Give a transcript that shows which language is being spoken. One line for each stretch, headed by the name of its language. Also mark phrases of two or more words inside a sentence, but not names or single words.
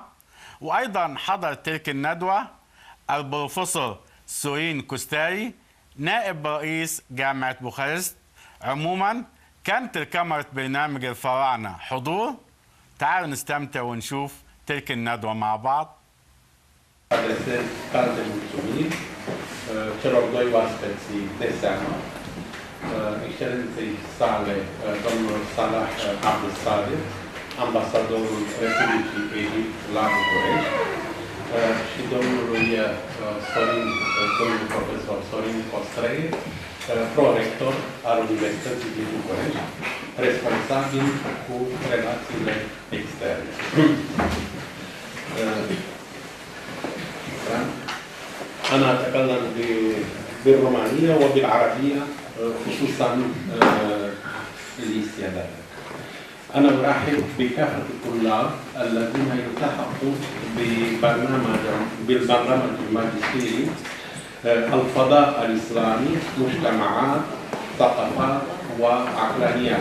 Arabic: وأيضا حضر تلك الندوة البروفيسور سورين كوستاري نائب رئيس جامعة بوخارست. عموما كانت الكاميرا برنامج الفراعنة حضور. تعالوا نستمتع ونشوف تلك الندوة مع بعض.
Romanian: celor doi oaspeți de seamă, excelenței sale, domnul Salah Abdel, ambasadorul Republicii Egipt la București, și domnul profesor Sorin Costrei, prorector al Universității din București, responsabil cu relațiile externe.
Arabic: أنا أتكلم بالرومانية وبالعربية خصوصا الاستعداد. أنا أرحب بكافة الطلاب الذين يلتحقوا بالبرنامج الماجستيري الفضاء الإسلامي، مجتمعات، ثقافات وعقلانيات.